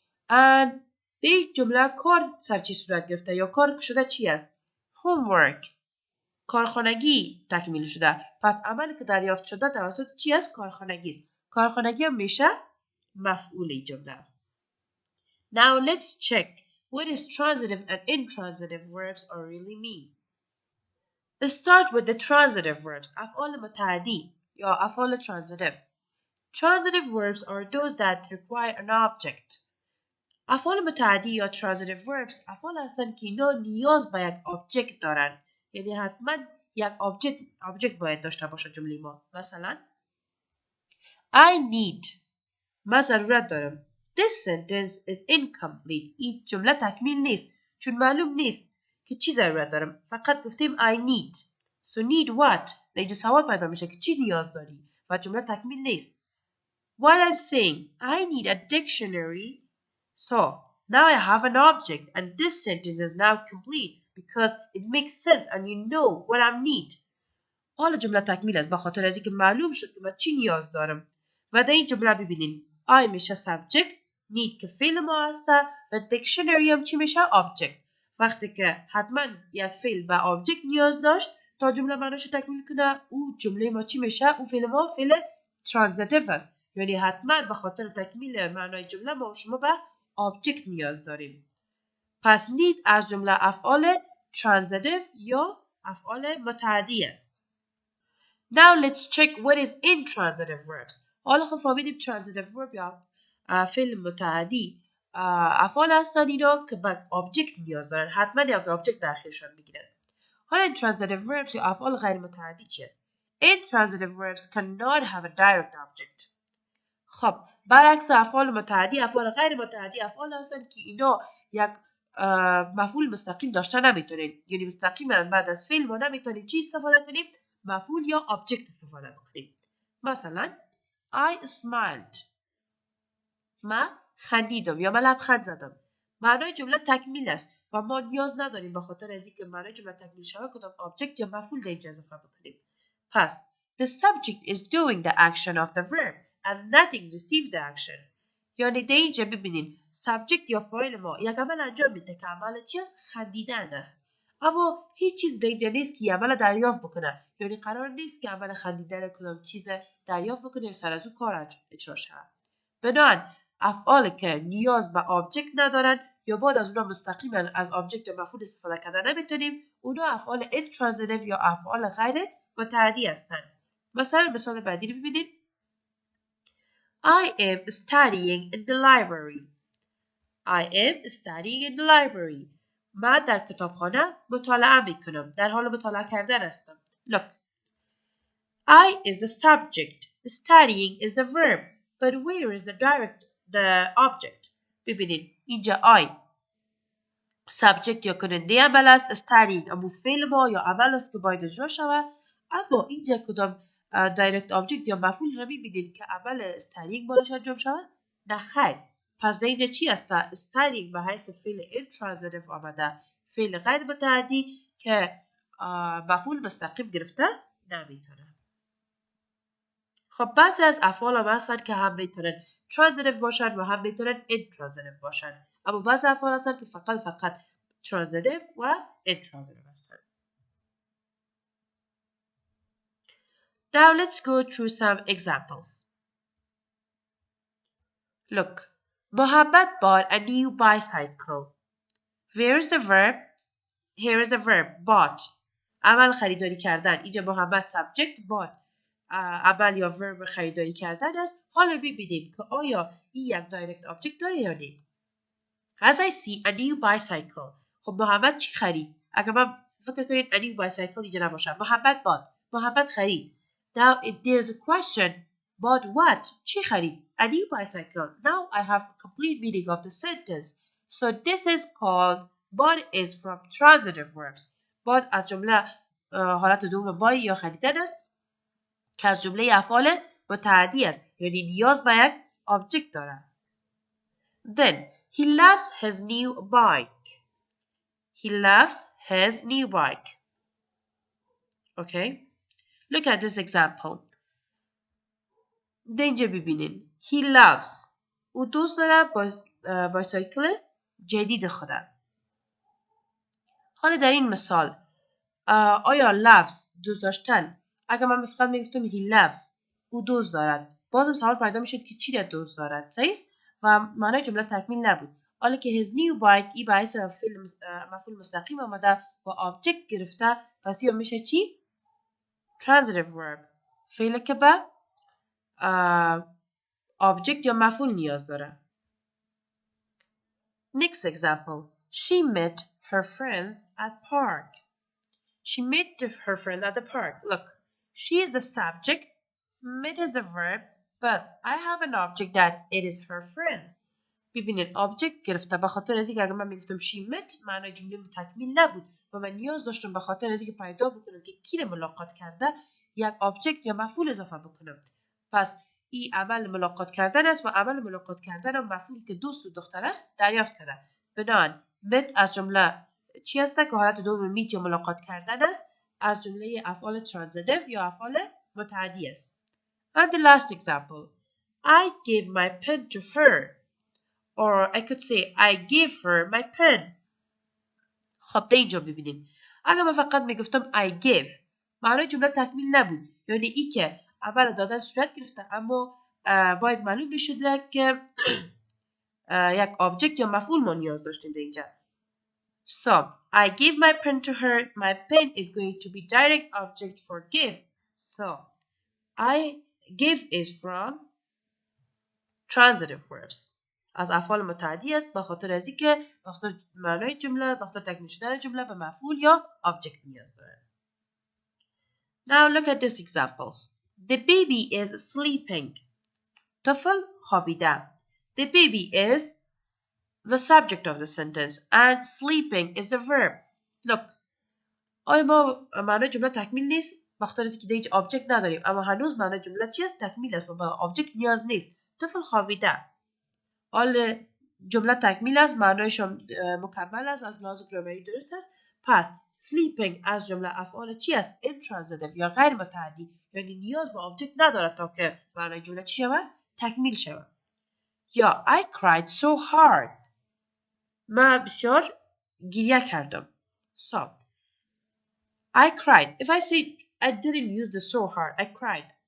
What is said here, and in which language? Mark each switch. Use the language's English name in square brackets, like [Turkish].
[Persian] and در جمله کار سر چی صورت گرفته یا کار شده چی است؟ homework. کارخانگی تکمیل شده. پس عملی که دریافت شده توسط چی است؟ کارخانگی است. کارخانگی هم میشه مفعول جمله. [English] Now let's check what is transitive and intransitive verbs are really mean. Let's start with the transitive verbs. [Persian] افعال متعدی یا افعال transitive. [English] Transitive verbs are those that require an object. [Persian] افعال متعدی یا transitive verbs افعال هستند که اینا نیاز به یک object دارن. یعنی حتما یک object باید داشته باشه جمله ما. مثلا [English] I need [Persian] من ضرورت دارم. [English] This sentence is incomplete. [Persian] این جمله تکمیل نیست چون معلوم نیست که چی ضرورت دارم. فقط گفتیم I need. [English] So need what؟ [Persian] اینجا سوال پیدا میشه که چی نیاز داری و جمله تکمیل نیست. [English] What I'm saying I need a dictionary. So now I have an object and this sentence is now complete because it makes sense and you know what I need. [Persian] حالا جمله تکمیل است به خاطر از اینکه معلوم شد که من چی نیاز دارم. و در این جمله ببینین I میشه subject، need که فعل ما هسته و dictionary هم چی میشه object. وقتی که حتما یک فعل به object نیاز داشت تا جمله معناش تکمیل کنه، او جمله ما چی میشه؟ او فعل ما فعل transitive است، یعنی حتما به خاطر تکمیل معنای جمله ما و شما به object نیاز داریم. پس need از جمله افعال transitive یا افعال متعدی است. [English] Now let's check what is intransitive verbs. [Persian] حالا خب فهمیدیم transitive verb یا فعل متعدی افعال هستن اینا که به object نیاز دارن، حتما یا که object در آخرشان بگیرن. حالا intransitive verbs یا افعال غیر متعدی چی است؟ [English] Intransitive verbs cannot have a direct object. [Persian] خب برعکس افعال متعدی، افعال غیر متعدی افعال هستن که اینا یک مفعول مستقیم داشته نمیتونین، یعنی مستقیما بعد از فعل ما نمیتونیم چی استفاده کنیم؟ مفعول یا object استفاده بکنیم. مثلا [English] I smiled، [Persian] من خندیدم یا من لبخند زدم. معنای جمله تکمیل است و ما نیاز نداریم به خاطر از اینکه معنای جمله تکمیل شود کدام object یا مفعول در اینجا اضافه بکنیم. [English] پس the subject is doing the action of the verb and nothing receive the action. [Persian] یعنی در اینجا ببینین subject یا فاعل ما یک عمل انجام میده که عمل چی است؟ خندیدن است. اما هیچ چیز در اینجا نیست که عمل دریافت بکنه، یعنی قرار نیست که عمل خندیدن کدام چیز دریافت بکنه یا سر از اون کار اجرا شود. بنابراین افعال که نیاز به object ندارن یا بعد از اونها مستقیما از object یا مفعول استفاده کردن نمیتونیم، اونها افعال intransitive یا افعال غیر متعدی هستند. مثال بعدی رو ببینید. [English] I am studying in the library. I am studying in the library. [Persian] من در کتابخانه مطالعه میکنم، در حال مطالعه کردن هستم. [English] Look, I is the subject, studying is the verb, but where is the object? [Persian] ببینید اینجا I subject یا کننده عمل است، studying اما فعل ما یا عمل است که باید اجرا شود، اما اینجا کدام direct object یا مفعول رو میبینید که عمل studying باید انجام شود؟ نه خیر. پس در اینجا چی است؟ studying به حیث فعل intransitive آمده، فعل غیر متعدی که مفعول مستقیم گرفته نمیتونه. خب بعضی از افعال هم هستن که هم میتونن transitive باشن و هم میتونن intransitive باشن، اما بعضی افعال هستن که فقط transitive و intransitive هستن. [English] Now let's go through some examples. Look, Mohammed bought a new bicycle. Where is the verb? Here is the verb, bought. [Persian] عمل خریداری کردن. اینجا محمد subject bought. عمل یا verb خریداری کردن است. حالا ببینیم که آیا این یک direct object داره یا نه. [English] As I see a new bicycle. [Persian] خب محمد چی خرید؟ اگر من فکر کنید a new bicycle اینجا نباشه. محمد خرید. [English] Now there's a question. Bought what? [Persian] چی خرید؟ [English] A new bicycle. Now I have a complete meaning of the sentence. So this is called bought is from transitive verbs. [Persian] bought از جمله حالت دوم buy یا خریدن است که از جمله افعال متعدی است، یعنی نیاز به یک object دارد. [English] Then he loves his new bike. He loves his new bike. Okay? Look at this example. [Persian] اینجا ببینین. [English] He loves. [Persian] او دوست دارد بایسیکل جدید خودم. حالا در این مثال آیا loves دوست داشتن؟ اگر من فقط میگفتم he loves او دوست دارد، بازم سوال پیدا میشد که چی را دوست دارد؟ صحیح است؟ و معنای جمله تکمیل نبود. حالا که his new bike ای باعث مفعول مستقیم آمده و object گرفته، پس یا میشه چی؟ transitive verb. فعلی که به object یا مفعول نیاز داره. [English] Next example. She met her friend at park. She met her friend at the park. Look, she is the subject, met is the verb, but I have an object that it is her friend. [Persian] ببینید object گرفته به خاطر از اینکه اگر من میگفتم she met معنای جمله تکمیل نبود و من نیاز داشتم به خاطر از اینکه پیدا بکنم که کی رو ملاقات کرده یک object یا مفعول اضافه بکنم. پس این عمل ملاقات کردن است و عمل ملاقات کردن و مفعول که دوست و دختر است دریافت کرده. بنابراین met از جمله چی است که حالت دوم میت یا ملاقات کردن است، از جمله افعال transitive یا افعال متعدی است. [English] And the last example. I gave my pen to her. Or I could say I gave her my pen. [Persian] خب ده اینجا ببینیم. اگر من فقط میگفتم [English] I gave [Persian] معنای جمله تکمیل نبود. یعنی ای که اول دادن صورت گرفته اما باید معلوم بشده که یک آبجکت یا مفعول ما نیاز داشتیم در اینجا. [English] So, I give my pen to her. My pen is going to be direct object for give. So, I give is from transitive verbs. [Persian] از افعال متعدی است به خاطر از اینکه به خاطر معنای جمله به خاطر تکمیل شدن جمله به مفعول یا object نیاز داره. [English] Now look at these examples. The baby is sleeping. [Persian] طفل خوابیده. [English] The baby is the subject of the sentence and sleeping is the verb. Look. [Persian] آیا ما معنای جمله تکمیل نیست؟ به خاطر اینکه دیگه هیچ object نداریم اما هنوز معنای جمله چی است؟ تکمیل است و به object نیاز نیست. طفل خوابیده. حال جمله تکمیل است معنایش مکمل است از لحاظ گرامری درست است. پس sleeping از جمله افعال چی است؟ intransitive یا غیر متعدی یعنی نیاز به object ندارد تا که معنای جمله چی شود؟ تکمیل شود. [English] یا I cried so hard. [Persian] من بسیار گریه کردم. [English] So I cried. If I say I didn't use the so hard, I cried.